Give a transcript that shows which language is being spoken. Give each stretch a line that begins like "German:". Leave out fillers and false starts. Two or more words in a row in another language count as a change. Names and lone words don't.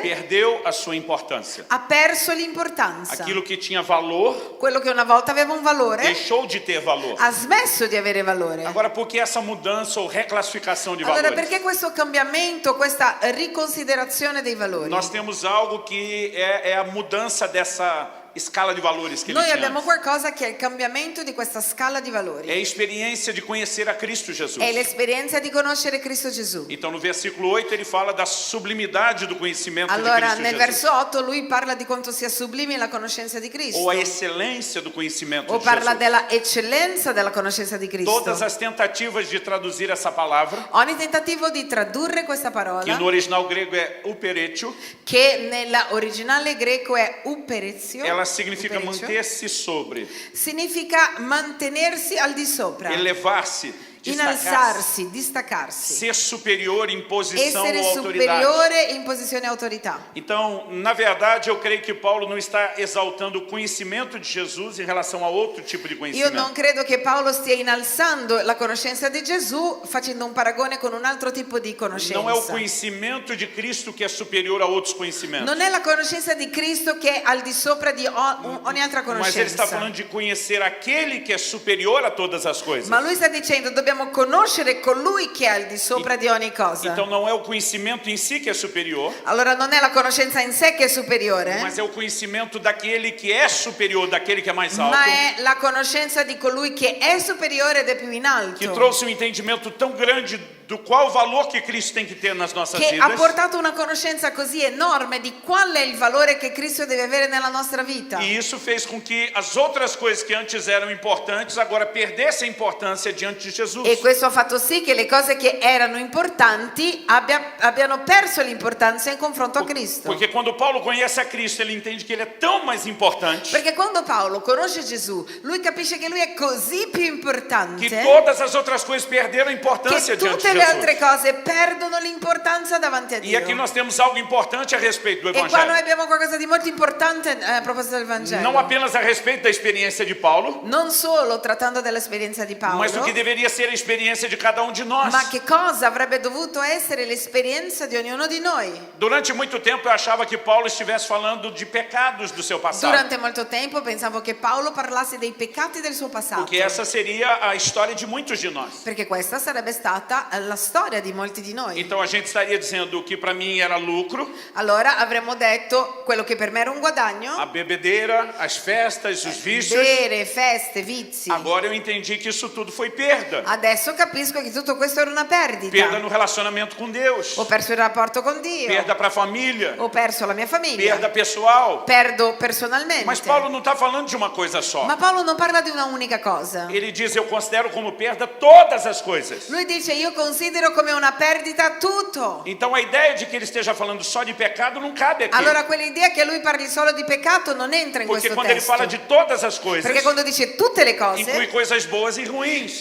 Portuguese: perdeu a sua importância.
Italian: ha perso l'importanza.
Portuguese: Aquilo que tinha valor,
Italian: Quello che una volta aveva un valore
Portuguese: deixou de ter valor.
Italian: ha smesso di avere valore.
Portuguese: Agora, por que essa mudança ou reclassificação de
Italian: Allora
Portuguese: valores?
Italian: perché questo cambiamento, questa riconsiderazione dei valori?
Portuguese: Nós temos algo que é a mudança dessa escala de valores que ele
Italian: Noi
Portuguese: tinha
Italian: abbiamo
Portuguese: antes.
Italian: qualcosa che è il cambiamento di questa scala di
Portuguese: É
Italian: valori.
Portuguese: a experiência de conhecer a Cristo Jesus.
Italian: È l'esperienza di conoscere Cristo Gesù.
Portuguese: Então, no versículo 8, ele fala da sublimidade do conhecimento de
Italian: Allora,
Portuguese: Cristo
Italian: nel
Portuguese: Jesus.
Italian: verso 8 lui parla di quanto sia sublime la conoscenza di Cristo.
Portuguese: Ou a excelência do conhecimento
Italian: O
Portuguese: de
Italian: parla
Portuguese: Jesus.
Italian: della eccellenza della conoscenza di Cristo.
Portuguese: Todas as tentativas de traduzir essa palavra,
Italian: Ogni tentativo di tradurre questa parola,
Portuguese: que no original grego é uperetio,
Italian: che nell'originale greco è uperezio,
Portuguese: ela significa uperetio, manter-se sobre,
Italian: significa mantenersi al di sopra,
Portuguese: elevar-se,
Italian: innalzarsi, distaccarsi,
Portuguese: ser superior em posição
Italian: essere
Portuguese: ou autoridade.
Italian: superiore in posizione e autorità.
Portuguese: Então, na verdade, eu creio que Paulo não está exaltando o conhecimento de Jesus em relação a outro tipo de
Italian: Io
Portuguese: conhecimento.
Italian: non credo che Paolo stia innalzando la conoscenza di Gesù facendo un paragone con un altro tipo di conoscenza.
Portuguese: Não é o conhecimento de Cristo que é superior a outros conhecimentos.
Italian: Non è la conoscenza di Cristo che è al di sopra di ogni altra
Portuguese: Mas ele está
Italian: conoscenza.
Portuguese: falando de conhecer aquele que é superior a todas as coisas.
Italian: Ma lui sta dicendo dobbiamo conoscere colui che è al di sopra di ogni cosa.
Portuguese: Então não é o conhecimento em si que é superior,
Italian: Allora non è la conoscenza in sé che è superiore,
Portuguese: mas é o conhecimento daquele que é superior, daquele que é mais alto,
Italian: ma è la conoscenza di colui che è superiore ed è più in
Portuguese: que
Italian: alto,
Portuguese: trouxe um entendimento tão grande do qual valor que Cristo tem que ter nas nossas
Italian: che ha
Portuguese: vidas.
Italian: portato una conoscenza così enorme di qual è il valore che Cristo deve avere nella nostra vita.
Portuguese: E isso fez com que as outras coisas que antes eram importantes agora perdessem importância diante de Jesus.
Italian: E questo ha fatto sì che le cose che erano importanti abbiano perso l'importanza in confronto a Cristo.
Portuguese: Porque quando Paulo conhece a Cristo, ele entende que ele é tão mais importante
Italian: Perché quando Paolo conosce Gesù, lui capisce che lui è così più
Portuguese: que
Italian: importante
Portuguese: todas as outras coisas perderam importância
Italian: che
Portuguese: diante
Italian: tutte
Portuguese: de
Italian: le
Portuguese: Jesus.
Italian: altre cose perdono l'importanza davanti a
Portuguese: E
Italian: Dio.
Portuguese: aqui nós temos algo importante a respeito do
Italian: E qua noi
Portuguese: Evangelho.
Italian: abbiamo qualcosa di molto importante a proposito del Vangelo.
Portuguese: Não apenas a respeito da experiência de Paulo,
Italian: Non solo trattando dell'esperienza di Paolo,
Portuguese: mas do que deveria ser a experiência de cada um de nós.
Italian: ma che cosa avrebbe dovuto essere l'esperienza di ognuno di noi.
Portuguese: Durante muito tempo eu achava que Paulo estivesse falando de pecados do seu passado,
Italian: Durante molto tempo pensavo che Paolo parlasse dei peccati del suo passato,
Portuguese: porque essa seria a história de muitos de nós.
Italian: perché questa sarebbe stata la storia di molti di noi.
Portuguese: Então a gente estaria dizendo que para mim era lucro,
Italian: Allora avremmo detto quello che per me era un guadagno,
Portuguese: a bebedeira, as festas, os vícios.
Italian: bere, feste, vizi.
Portuguese: Agora eu entendi que isso tudo foi perda.
Italian: Adesso capisco che tutto questo era una
Portuguese: Perda
Italian: perdita.
Portuguese: no relacionamento com Deus,
Italian: Ho perso il rapporto con Dio,
Portuguese: perda para a família,
Italian: ho perso la mia famiglia,
Portuguese: perda pessoal.
Italian: perdo personalmente.
Portuguese: Mas Paulo não está falando de uma coisa só.
Italian: Ma Paolo non parla di una unica cosa.
Portuguese: Ele diz: eu considero como perda todas as coisas.
Italian: Lui dice io considero come una perdita tutto.
Portuguese: Então a ideia de que ele esteja falando só de pecado não cabe aqui.
Italian: Allora quell'idea che lui parli solo di peccato non entra in
Portuguese: Porque
Italian: questo
Portuguese: quando ele
Italian: testo.
Portuguese: fala de todas as coisas,
Italian: Perché quando dice tutte le
Portuguese: inclui
Italian: cose,
Portuguese: coisas boas e ruins.